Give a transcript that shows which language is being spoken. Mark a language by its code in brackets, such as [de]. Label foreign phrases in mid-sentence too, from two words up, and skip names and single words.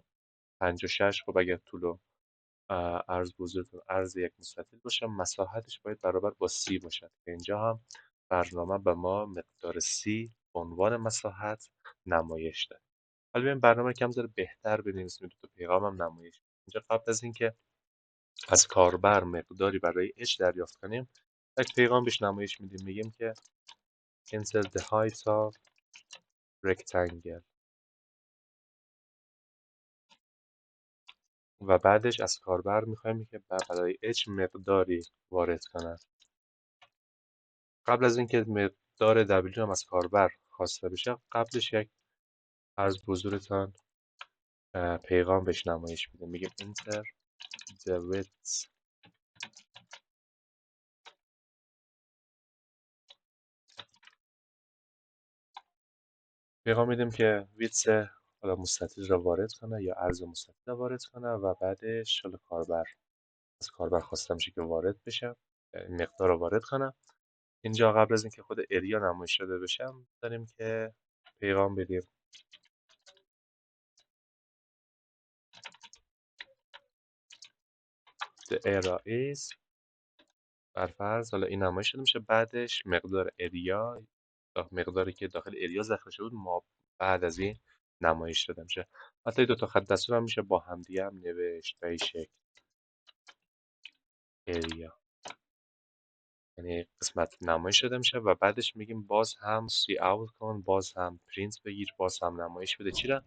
[fa] 5 و 6 خب اگر طول و عرض بزرگتر عرض یک مستطیل باشه، مساحتش باید برابر با سی باشد که اینجا هم برنامه به ما مقدار سی به عنوان مساحت نمایش داد. حالا بیایم برنامه کم ذره بهتر بنویسیم، دو تا پیغام هم نمایش بدیم. اینجا قبل از اینکه از کاربر مقداری برای اچ دریافت کنیم یک پیغام بهش نمایش میدیم، میگیم که [en] enter the height of rectangle [fa] و بعدش از کاربر میخوایم که برای اچ مقداری وارد کنه. قبل از اینکه مقدار W هم از کاربر خواسته بشه قبلش یک عرض بزرگتان پیغام بهش نمایش میدیم، میگیم [en] enter the width. [fa] پیغام میدیم که ویتس حالا مستطیل را وارد کنه یا عرض مستطیل را وارد کنه و بعدش حالا از کاربر خواسته میشه که وارد بشه، مقدار رو وارد کنه. اینجا قبل از اینکه خود اریا نمایش داده بشه داریم که پیغام بدیم [en] the area is [fa] برفرض حالا این نمایش داده میشه، بعدش مقدار اریا، مقداری که داخل اریا ذخیره شده بود ما بعد از این نمایش داده میشه. حتی دو تا خط دستور هم میشه با همدیگه هم نوشت به این شکل اریا، یعنی قسمت نمایش داده میشه و بعدش میگیم باز هم سی اوت کن، باز هم پرینت بگیر، باز هم نمایش بده چی را؟